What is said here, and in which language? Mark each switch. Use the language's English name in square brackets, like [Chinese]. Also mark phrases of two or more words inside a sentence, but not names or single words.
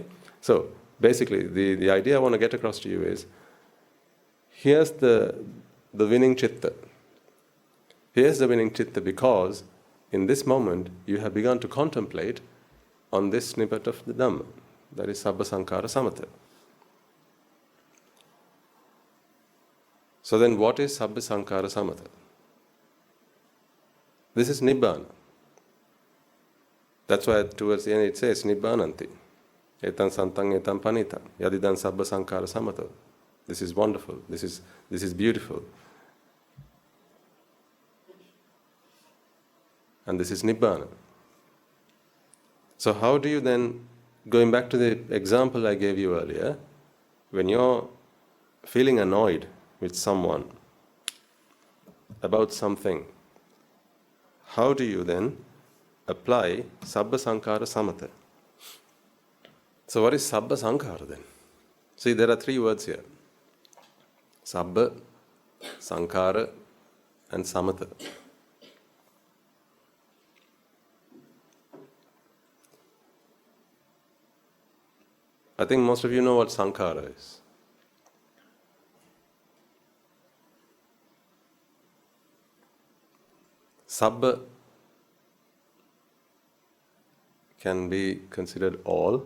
[English] So basically the idea I want to get across to you is, here's the winning chitta. Here's the winning chitta because in this moment you have begun to contemplate on this snippet of the Dhamma, that is [Pali] sabba sankhara samatha. [English] So then what is [Pali] sabba sankhara samatha? [English] This is Nibbána. That's why towards the end it says Nibbánanti. [Pali] Etan santang etan panitam. Yadidan sabba sankhara samatha. [English] This is wonderful. This is beautiful. And this is Nibbána. So how do you then, going back to the example I gave you earlier, when you're feeling annoyed with someone about something, how do you then apply [Pali] sabba sankhara samatha? [English] So what is [Pali] sabba sankhara [English] then? See, there are three words here. [Pali] Sabba, sankhara and samatha. [English] I think most of you know what sankhara is. Sabba can be considered all.